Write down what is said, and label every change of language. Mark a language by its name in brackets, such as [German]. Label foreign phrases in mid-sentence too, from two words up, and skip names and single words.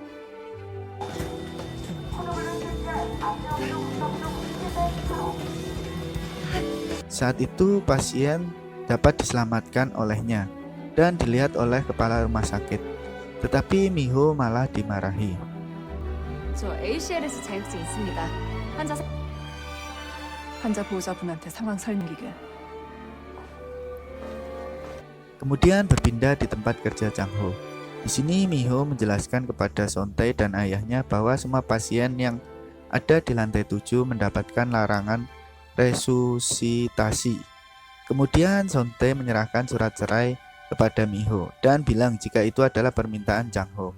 [Indonesian] Saat itu pasien dapat diselamatkan olehnya dan dilihat oleh kepala rumah sakit. Tetapi Miho malah dimarahi. [Korean] 저 ACLS 자격증 있습니다. 환자 보호자분한테 상황 설명기게. [Indonesian] Kemudian berpindah di tempat kerja Chang Ho. Di sini Miho menjelaskan kepada Sontae dan ayahnya bahwa semua pasien yang ada di lantai 7 mendapatkan larangan resusitasi. Kemudian Sontae menyerahkan surat cerai kepada Miho dan bilang jika itu adalah permintaan Chang Ho.